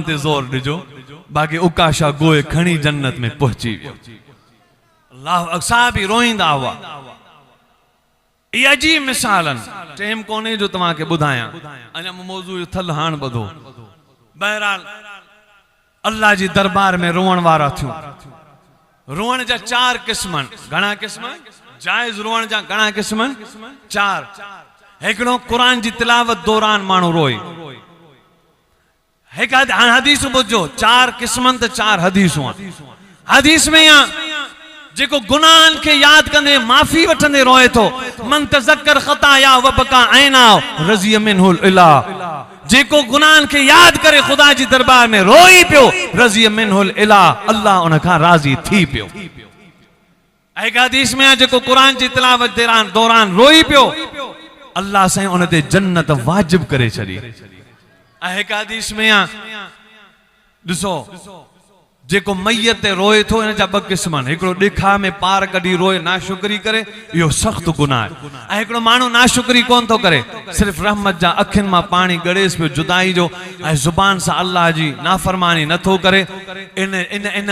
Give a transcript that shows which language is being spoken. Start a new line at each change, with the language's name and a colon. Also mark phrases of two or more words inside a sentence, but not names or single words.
Sindhi: ते ज़ोर ॾिजो बाक़ी उकाशा गोए खणी जन्नत में पहुची वियो अल्लाह साहब बि रोईंदा हुआ इहे अजीब मिसालनि टाइम कोन्हे जो तव्हांखे ॿुधायां अञा मौज़ू जो थल हाण ॿुधो बहरहाल अल्लाह जी दरबार में रोअण वारा थियूं रोअण जा 4 क़िस्म घणा क़िस्म जाइज़ रोअण जा घणा क़िस्म 4 हिकिड़ो क़ुरान जी तिलावत दौरान माण्हू रोए हिकु हदीस ॿुधो 4 क़िस्मनि त 4 हदीसूं हदीस में जेको गुनाहन के याद कंदे माफी वठंदे रोए तो
Arabic: من تذكر خطايا وبكى عينا رضي منه الإله
Sindhi: जेको गुनाहन के याद करे खुदा जी दरबार में रोई पियो
Arabic: رضي منه الإله
Sindhi: अल्लाह उन खां राज़ी थी पियो एक हदीस में जेको कुरान जी तिलावत दौरान रोई पियो अल्लाह से उन ते जन्नत वाजिब करे छड़ी एक हदीस में ॾिसो जेको मैयत ते रोए थो इन जा 2 क़िस्म हिकिड़ो ॾेखा में पार कढी रोए नाशुक्री करे इहो सख़्त गुनाह आहे ऐं हिकिड़ो माण्हू नाशुक्री कोन थो करे सिर्फ़ रहमत जा अखियुनि मां पाणी गड़ेस पियो जुदाई जो ऐं ज़ुबान सां अल्लाह जी नाफ़रमानी नथो करे इन